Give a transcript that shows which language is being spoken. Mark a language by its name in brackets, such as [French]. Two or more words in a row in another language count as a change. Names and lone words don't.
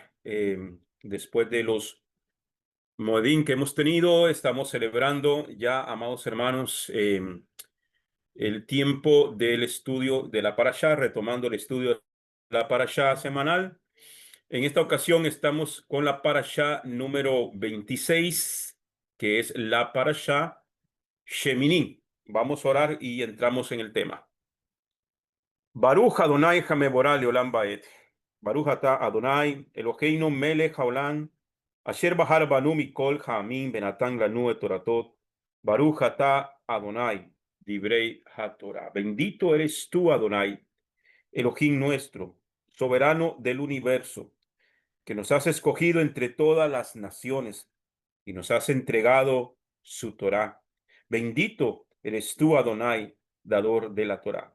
[Spanish] Después de los Moedín que hemos tenido, estamos celebrando ya, amados hermanos, el tiempo del estudio de la Parashá, retomando el estudio de la Parashá semanal. En esta ocasión estamos con la parashá número 26, que es la parashá Shemini. Vamos a orar y entramos en el tema. [Hebrew] ברוך אדוני המבורך לעולם ועד. ברוך אתה אדוני אלוהינו מלך העולם אשר בחר בנו מכל העמים ונתן לנו את תורתו. ברוך אתה אדוני דברי התורה. [Spanish] Bendito eres tú, Adonai, Elohim nuestro, soberano del universo, que nos has escogido entre todas las naciones y nos has entregado su Torá. Bendito eres tú, Adonai, dador de la Torá.